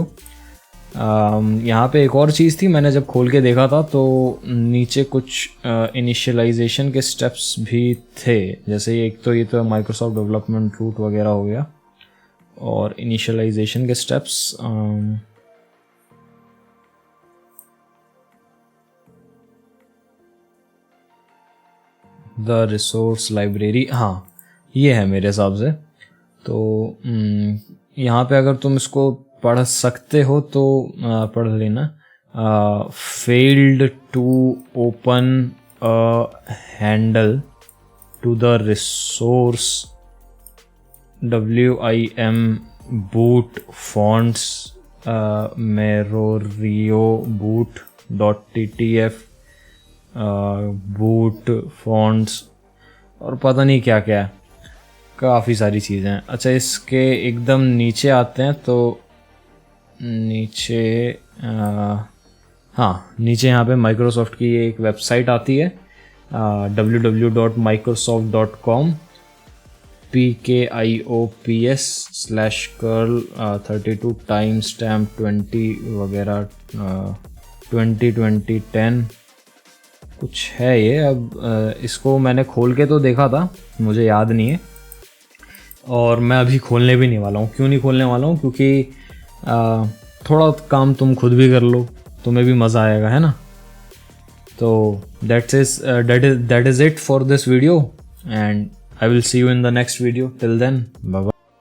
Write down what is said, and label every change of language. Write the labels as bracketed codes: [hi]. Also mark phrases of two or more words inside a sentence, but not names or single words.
[hi] यहाँ पे एक और चीज़ थी, मैंने जब खोल के देखा था तो नीचे कुछ इनिशियलाइजेशन के स्टेप्स भी थे, जैसे एक तो ये तो माइक्रोसॉफ्ट [en] development root [hi] वगैरह हो गया, और इनिशियलाइजेशन के स्टेप्स [en] the resource library, [hi] हाँ ये है मेरे हिसाब से। तो यहाँ पे अगर तुम इसको पढ़ सकते हो तो पढ़ लेना। [en] failed to open a handle to the resource WIM boot fonts merorio boot.ttf boot fonts [hi] और पता नहीं क्या क्या है, काफ़ी सारी चीज़ें हैं। अच्छा इसके एकदम नीचे आते हैं, तो नीचे हाँ नीचे यहाँ पे माइक्रोसॉफ्ट की एक वेबसाइट आती है www.microsoft.com PKIOPS/curl 32 timestamp 20 वगैरह 202010 कुछ है ये। अब इसको मैंने खोल के तो देखा था, मुझे याद नहीं है, और मैं अभी खोलने भी नहीं वाला हूँ। क्यों नहीं खोलने वाला हूँ? क्योंकि थोड़ा काम तुम खुद भी कर लो, तुम्हें भी मज़ा आएगा, है ना। तो [en] that is it for this video, and I will see you in the next video. Till then, bye bye.